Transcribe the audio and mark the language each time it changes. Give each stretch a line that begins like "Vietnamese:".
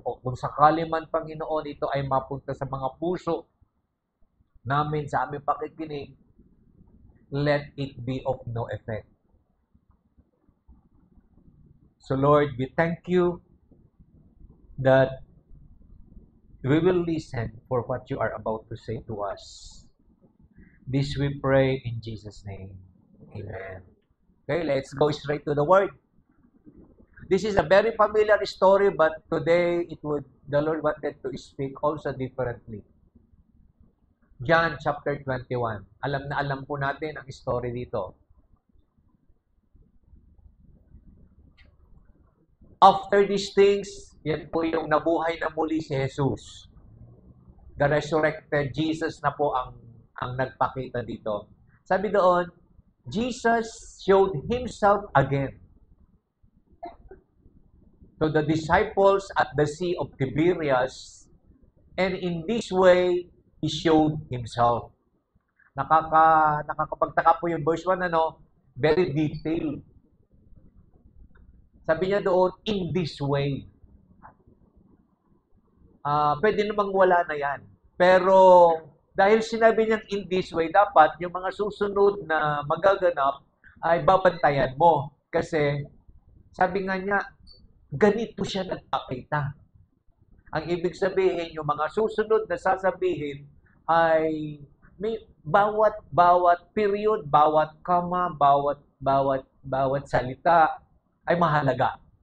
Filipino: O kung sakali man, Panginoon, ito ay mapunta sa mga puso namin, sa aming pakikinig,
English: let it be of no effect. So Lord, we thank you that we will listen for what you are about to say to us. This we pray in Jesus' name. Amen. Okay, let's go straight to the word. This is a very familiar story, but today the Lord wanted to speak also differently. John chapter 21.
Filipino: Alam na alam po natin ang story dito.
English: After these things,
Filipino: yan po yung nabuhay na muli si Jesus.
English: The resurrected Jesus
Filipino: na po ang nagpakita dito. Sabi doon,
English: Jesus showed Himself again to the disciples at the Sea of Tiberias, and in this way, He showed Himself.
Filipino: Nakakapagtaka po yung verse 1,
English: very detailed.
Filipino: Sabi niya doon,
English: in this way.
Filipino: Pwede namang wala na yan. Pero dahil sinabi niyang
English: in this way,
Filipino: dapat yung mga susunod na magaganap ay babantayan mo. Kasi sabi nga niya, ganito siya nagpakita. Ang ibig sabihin, yung mga susunod na sasabihin ay may bawat period, bawat kama, bawat salita ay mahalaga.